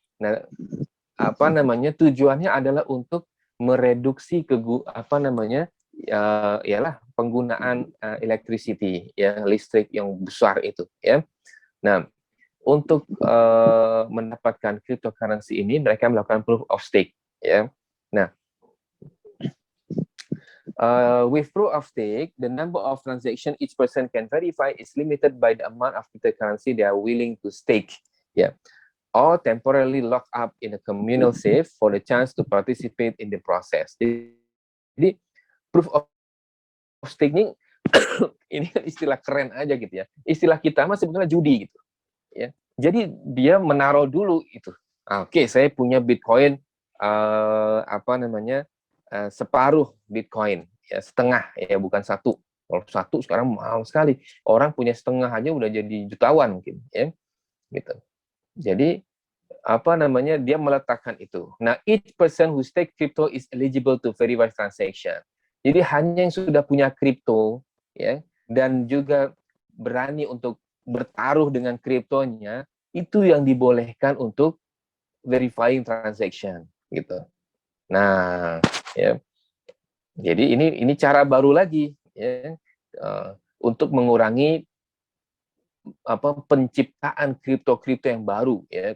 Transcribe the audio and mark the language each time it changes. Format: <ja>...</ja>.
<id>Nah, apa namanya tujuannya adalah untuk mereduksi apa namanya ialah penggunaan electricity, ya, listrik yang besar itu, ya. Nah, untuk mendapatkan cryptocurrency ini mereka melakukan proof of stake, ya.</id> <en>Nah, with proof of stake, the number of transaction each person can verify is limited by the amount of cryptocurrency they are willing to stake, yeah, or temporarily lock up in a communal safe for the chance to participate in the process.</en> <id>Jadi proof of stake ini ini istilah keren aja gitu ya. Istilah kita mah sebetulnya judi gitu, ya. Jadi dia menaruh dulu itu. Oke, saya punya Bitcoin apa namanya separuh Bitcoin, ya, setengah, ya, bukan satu. Kalau satu sekarang mahal sekali. Orang punya setengah aja udah jadi jutawan mungkin, ya, gitu. Jadi apa namanya dia meletakkan itu.</id> <en>Nah, each person who stake crypto is eligible to verify transaction.</en> <id>Jadi hanya yang sudah punya kripto, ya, dan juga berani untuk bertaruh dengan kriptonya, itu yang dibolehkan untuk</id> <en>verifying transaction,</en> <id>gitu. Nah, ya. Jadi ini cara baru lagi, ya, untuk mengurangi apa penciptaan kripto yang baru, ya.</id>